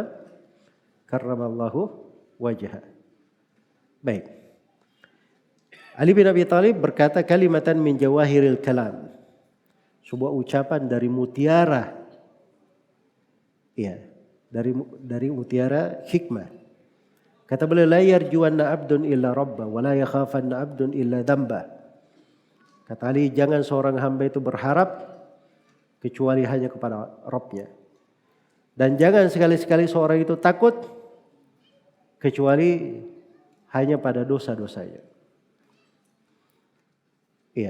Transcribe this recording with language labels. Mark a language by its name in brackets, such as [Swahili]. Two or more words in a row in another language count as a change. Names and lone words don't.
[Arabic] كرم الله وجهه. Baik. [Indonesian] Ali bin Abi Thalib berkata [Arabic] كلمة من جواهر الكلام. [Indonesian] Sebuah ucapan dari mutiara. Iya, dari mutiara hikmah. Kata beliau [Arabic] لا يرجون عبد إلا ربه ولا يخافن عبد إلا ذنبه. [Indonesian] Kata Ali, jangan seorang hamba itu berharap kecuali hanya kepada Rabbnya. Dan jangan sekali-sekali seorang itu takut kecuali hanya pada dosa-dosanya. Iya.